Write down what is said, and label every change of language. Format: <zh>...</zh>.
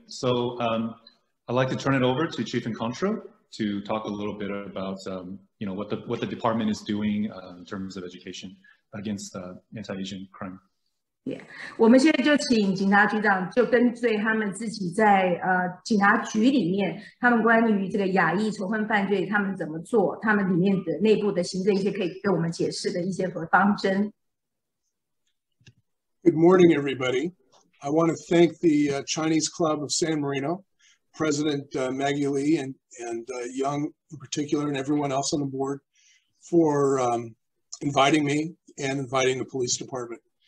<en>So I'd like to turn it over to Chief in Contro to talk a little bit about what the department is doing in terms of education against anti-Asian crime. Yeah.</en> <zh>我们现在就请警察局长就根据他们自己在警察局里面，他们关于这个亚裔仇恨犯罪他们怎么做，他们里面的内部的行政一些可以跟我们解释的一些方针。</zh> <en>Good morning, everybody. I want to thank the Chinese Club of San Marino, President Maggie Lee and Young in particular, and everyone else on the board for inviting me and inviting the police department.</en>